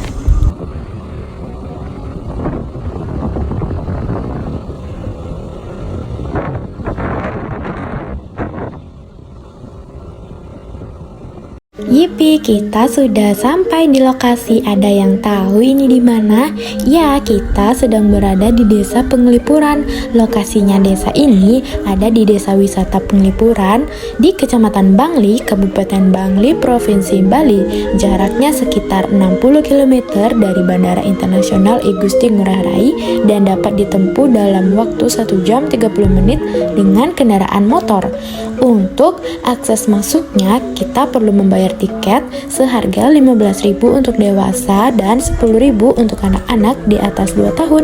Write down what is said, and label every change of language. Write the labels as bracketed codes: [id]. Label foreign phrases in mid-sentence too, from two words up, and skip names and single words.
[id] Yipi, kita sudah sampai di lokasi. Ada yang tahu ini di mana? Ya, kita sedang berada di Desa Penglipuran. Lokasinya desa ini ada di Desa Wisata Penglipuran di Kecamatan Bangli, Kabupaten Bangli, Provinsi Bali. Jaraknya sekitar 60 km dari Bandara Internasional I Gusti Ngurah Rai dan dapat ditempuh dalam waktu 1 jam 30 menit dengan kendaraan motor. Untuk akses masuknya kita perlu membayar tiket seharga 15.000 untuk dewasa dan 10.000 untuk anak-anak di atas 2 tahun.